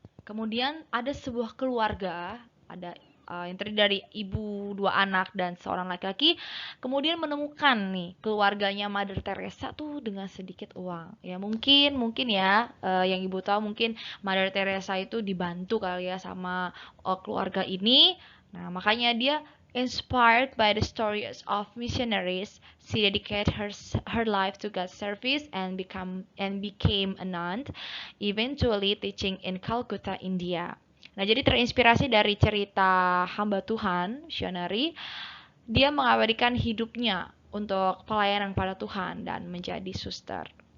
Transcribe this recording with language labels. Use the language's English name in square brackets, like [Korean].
[Indonesian] Kemudian ada sebuah keluarga, ada yang terdiri dari ibu, 2 anak, dan seorang laki-laki, kemudian menemukan nih keluarganya Mother Teresa tuh dengan sedikit uang. Ya mungkin ya yang ibu tahu mungkin Mother Teresa itu dibantu kali ya sama keluarga ini. Nah, makanya dia [English] inspired by the stories of missionaries, she dedicated her life to God's service and became a nun, eventually teaching in Calcutta, India. [Indonesian] Nah, jadi terinspirasi dari cerita hamba Tuhan, missionary, dia mengabadikan hidupnya untuk pelayanan pada Tuhan dan menjadi suster.